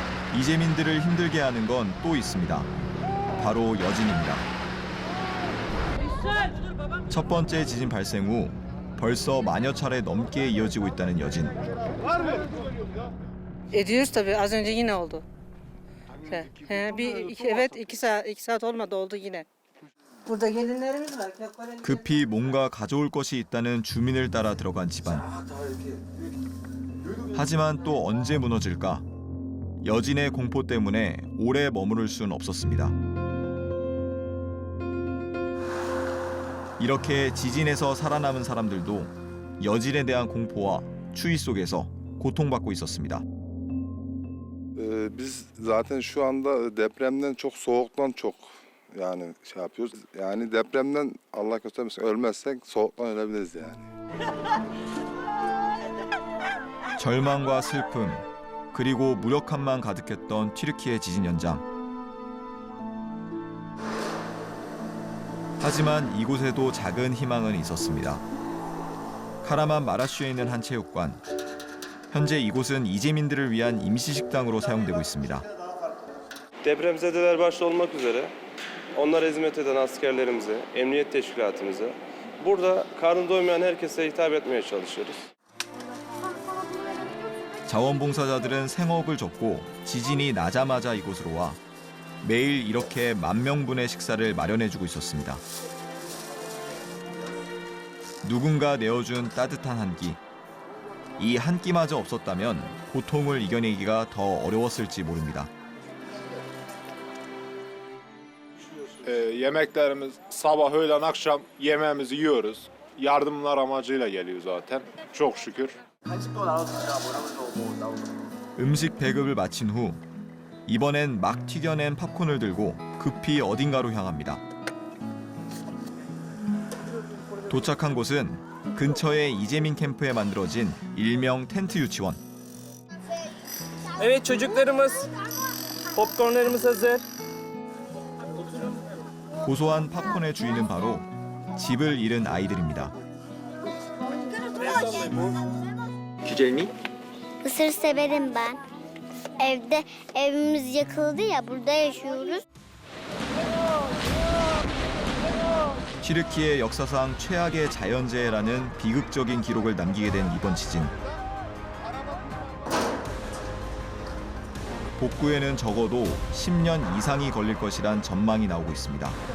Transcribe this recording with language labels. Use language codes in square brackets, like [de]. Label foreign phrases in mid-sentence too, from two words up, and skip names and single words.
[ko] 이재민들을 힘들게 하는 건 또 있습니다. 바로 여진입니다. 첫 번째 지진 발생 후 벌써 만여 차례 넘게 이어지고 있다는 여진. [tr] Ediyoruz tabii. Az önce yine oldu. Evet 2 saat olmadı oldu yine. Burada gelinlerimiz var. [ko] 급히 뭔가 가져올 것이 있다는 주민을 따라 들어간 집안. 하지만 또 언제 무너질까? 여진의 공포 때문에 오래 머무를 순 없었습니다. 이렇게 지진에서 살아남은 사람들도 여진에 대한 공포와 추위 속에서 고통받고 있었습니다. [tr] Biz zaten şu anda depremden çok soğuktan çok yani şey yapıyoruz. Yani depremden Allah göstermesin ölmezsek soğuktan ölebiliriz yani. [ko] 절망과 슬픔, 그리고 무력함만 가득했던 튀르키예 지진 현장. 하지만 이곳에도 작은 희망은 있었습니다. 카라만 마라슈에 있는 한 체육관. 현재 이곳은 이재민들을 위한 임시식당으로 사용되고 있습니다. [tr] Depremzedeler başta olmak üzere onlara hizmet eden askerlerimize, emniyet teşkilatımıza burada karnı doymayan herkese hitap etmeye çalışıyoruz. [ko] 자원봉사자들은 생업을 접고 지진이 나자마자 이곳으로 와 매일 이렇게 10,000분의 식사를 마련해주고 있었습니다. 누군가 내어준 따뜻한 한 끼. 이 한 끼마저 없었다면 고통을 이겨내기가 더 어려웠을지 모릅니다. [tr] Yemeklerimiz sabah, öğlen, akşam yemeğimizi yiyoruz. Yardımlar amacıyla geliyor zaten. Çok şükür. [ko] 음식 배급을 마친 후 이번엔 막 튀겨낸 팝콘을 들고 급히 어딘가로 향합니다. 도착한 곳은 근처의 이재민 캠프에 만들어진 일명 텐트 유치원. [tr] Evet çocuklarımız, popcornlarımız hazır. [ko] 고소한 팝콘의 주인은 바로 집을 잃은 아이들입니다. [tr] Güzel Mısır severim ben. Evimiz yakıldı ya, burada yaşıyoruz. [ko] 튀르키예 역사상 최악의 자연재해라는 비극적인 기록을 남기게 된 이번 지진. 복구에는 적어도 10년 이상이 걸릴 것이란 전망이 나오고 있습니다.